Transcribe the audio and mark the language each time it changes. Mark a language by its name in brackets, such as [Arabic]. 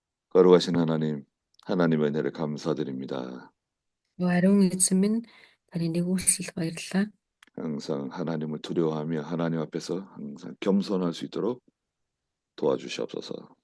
[Korean] 거룩하신 하나님의 은혜를 감사드립니다. [Mongolian] Ариун эзэн минь таны нэгүүлсэл баярлалаа. [Korean] 항상 하나님을 두려워하며 하나님 앞에서 항상 겸손할 수 있도록 도와주시옵소서.